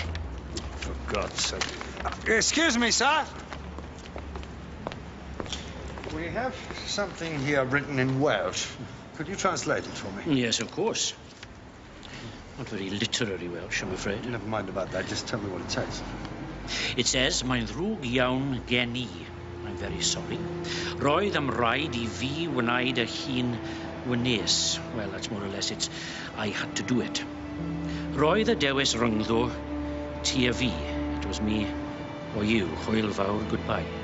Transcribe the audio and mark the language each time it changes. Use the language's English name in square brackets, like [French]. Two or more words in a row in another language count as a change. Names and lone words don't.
[English] For God's sake. Excuse me, sir. We have something here written in Welsh. Could you translate it for me? Yes, of course. Not very literary Welsh, I'm afraid. Never mind about that. Just tell me what it says. It says, [Welsh] mae'n ddrwg iawn gen I. [English] I'm very sorry. [Welsh] Roedd am raid I fi wneud y hun wnes. [English] Well, that's more or less it's, I had to do it. [Welsh] Roedd y dewis rhyngddo ti a fi. [English] It was me or you. [Welsh] Hwyl fawr, [English] goodbye.